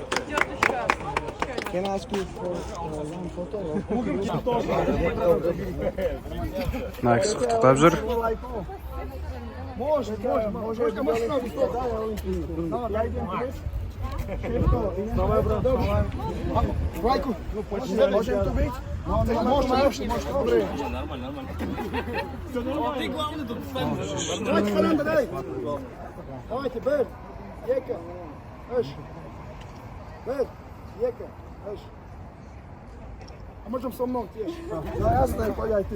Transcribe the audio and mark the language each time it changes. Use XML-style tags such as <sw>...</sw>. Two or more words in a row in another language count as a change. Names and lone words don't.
<en>Can I ask you for one photo? Next, Tabzer.</en> <hr>Može, možeš staviti to, daj, Olimpiju. Ja idem tu već. Dobro. Vlajku, možem tu biti? Može. Dobre. Vlajku, Fernanda, daj.</hr> <ru>Давайте, Бер, Jeka, Eš.</ru> <sk>Ber, Jeka, Eš. A možem so mnou tiež? No jasné, poď aj ty.</sk>